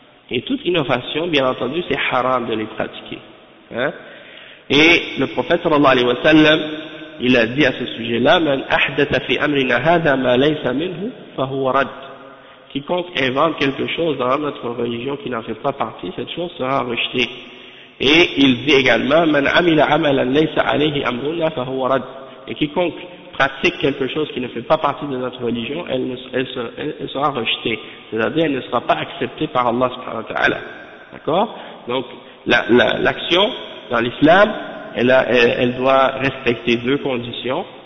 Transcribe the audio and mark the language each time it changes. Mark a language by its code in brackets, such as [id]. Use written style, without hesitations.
[fr] Et toute innovation, bien entendu, c'est haram de les pratiquer. Hein? Et le prophète, sallallahu alayhi wa sallam, il a dit à ce sujet-là, « [ar] Man ahdata fi amrina hadha ma laysa minhu, fahuwa rad. [fr] » Quiconque invente quelque chose dans notre religion qui n'en fait pas partie, cette chose sera rejetée. Et il dit également, [ar] من عمل عملا ليس عليه أمرنا فهو رد. [fr] Et quiconque pratique quelque chose qui ne fait pas partie de notre religion, elle sera rejetée. C'est-à-dire, elle ne sera pas acceptée par Allah subhanahu wa ta'ala. D'accord? Donc, l'action dans l'islam, elle doit respecter deux conditions.